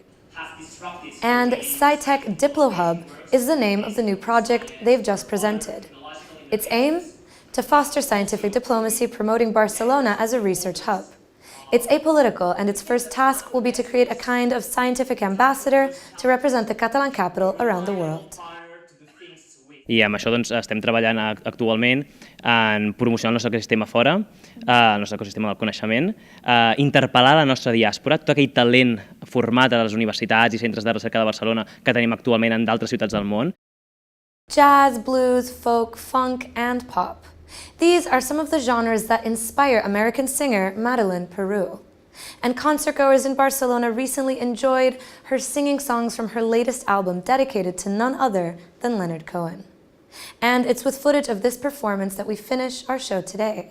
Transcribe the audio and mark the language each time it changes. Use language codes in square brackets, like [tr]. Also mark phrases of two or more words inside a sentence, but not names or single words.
[en] And SciTech DiploHub is the name of the new project they've just presented. Its aim? To foster scientific diplomacy, promoting Barcelona as a research hub. It's apolitical, and its first task will be to create a kind of scientific ambassador to represent the Catalan capital around the world. [ca] I amb això estem treballant actualment en promocionar el nostre ecosistema fora, el nostre ecosistema del coneixement, interpel·lar la nostra diàspora, tot aquell talent format a les universitats i centres de recerca de Barcelona que tenim actualment en d'altres ciutats del món. [en] Jazz, blues, folk, funk, and pop. These are some of the genres that inspire American singer Madeleine Peru. And concertgoers in Barcelona recently enjoyed her singing songs from her latest album dedicated to none other than Leonard Cohen. And it's with footage of this performance that we finish our show today.